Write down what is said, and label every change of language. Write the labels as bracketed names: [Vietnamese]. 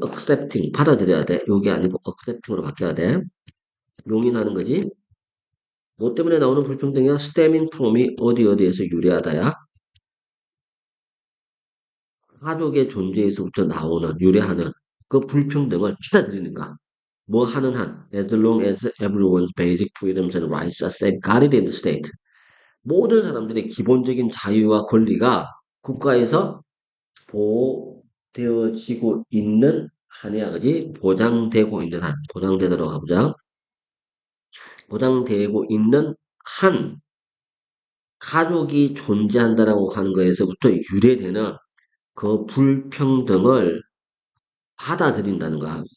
[Korean] accepting, 받아들여야 돼. 요게 아니고 accepting으로 바뀌어야 돼. 용인하는 거지. 뭐 때문에 나오는 불평등이야? stemming from이 어디에서 유래하다야? 가족의 존재에서부터 나오는, 유래하는 그 불평등을 받아들이는가? 뭐 하는 한, [English] as long as everyone's basic freedoms and rights are safeguarded in the state. [Korean] 모든 사람들의 기본적인 자유와 권리가 국가에서 보호되어지고 있는 한이야, 그지? 보장되고 있는 한, 보장되도록 가보자. 보장되고 있는 한, 가족이 존재한다라고 하는 것에서부터 유래되는 그 불평등을 받아들인다는 거야.